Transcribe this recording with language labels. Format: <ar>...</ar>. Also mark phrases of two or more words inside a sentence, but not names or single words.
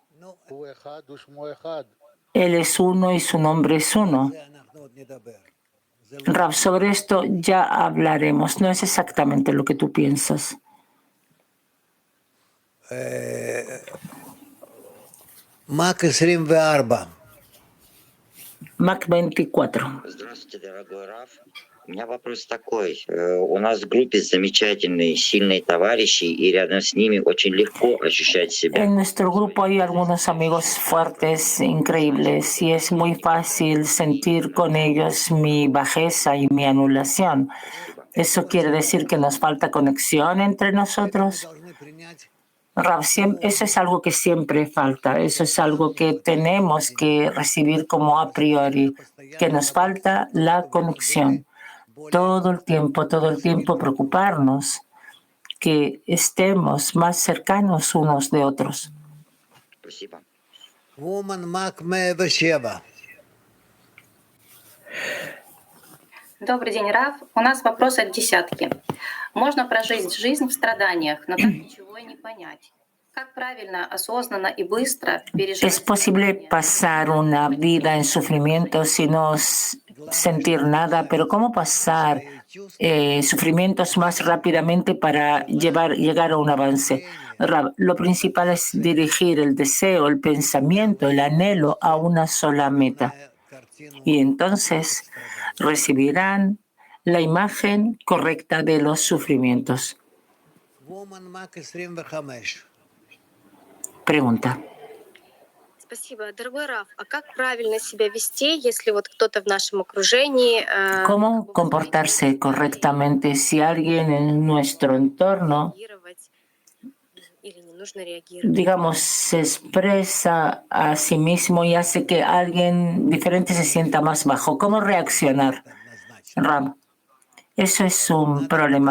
<es>Él es uno y su nombre es uno. Rav, sobre esto ya hablaremos. No es exactamente lo que tú piensas. Mac 24. Mac 24.</es> <ru>Здравствуйте, дорогой Раф. У меня вопрос такой. У нас в группе замечательные, сильные товарищи, и рядом с ними очень легко ощущать себя.</ru> <es>En nuestro grupo hay algunos amigos fuertes, increíbles, y es muy fácil sentir con ellos mi bajeza y mi anulación. ¿Eso quiere decir que nos falta conexión entre nosotros? Rav, eso es algo que siempre falta, eso es algo que tenemos que recibir como a priori, que nos falta la conexión. Todo el tiempo preocuparnos que estemos más cercanos unos de otros.</es> <ru>Спасибо. Woman Mac Mevasheva. Добрый день, Рав. У нас вопрос от десятки. Можно прожить жизнь в страданиях, но так ничего и не понять. Как правильно, осознанно y быстро пережить?</ru> <es>¿Es posible pasar una vida en sufrimiento sin no sentir nada? Pero ¿cómo pasar sufrimientos más rápidamente para llegar a un avance? Rav, lo principal es dirigir el deseo, el pensamiento, el anhelo a una sola meta. Y entonces recibirán la imagen correcta de los sufrimientos. Pregunta.</es> <ru>Спасибо. Дорогой Раф, а как правильно себя вести, если вот кто-то в нашем окружении...</ru> <es>¿Cómo comportarse correctamente si alguien en nuestro entorno, digamos, se expresa a sí mismo y hace que alguien diferente se sienta más bajo? ¿Cómo reaccionar? Ram, eso es un problema.</es>